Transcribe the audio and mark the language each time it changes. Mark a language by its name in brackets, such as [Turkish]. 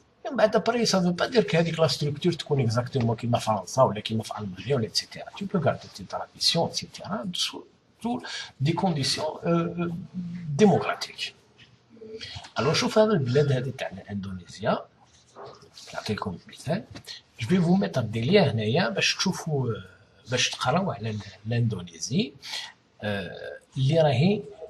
[Arabic] من بعد ابري [French] ça veut pas dire que [Arabic] هذيك لا structure تكون [French] exactement [Arabic] كيما فرنسا ولا كيما في المانيا ولا etc. [French] Tu peux garder tes traditions etc. sous des conditions démocratiques. [Arabic] Alors شوف هذا البلاد هذه تاع اندونيسيا نعطيكم مثال. [French] je vais vous mettre des liens [Arabic] هنايا باش تشوفوا باش تقراو على الاندونيسي اللي راهي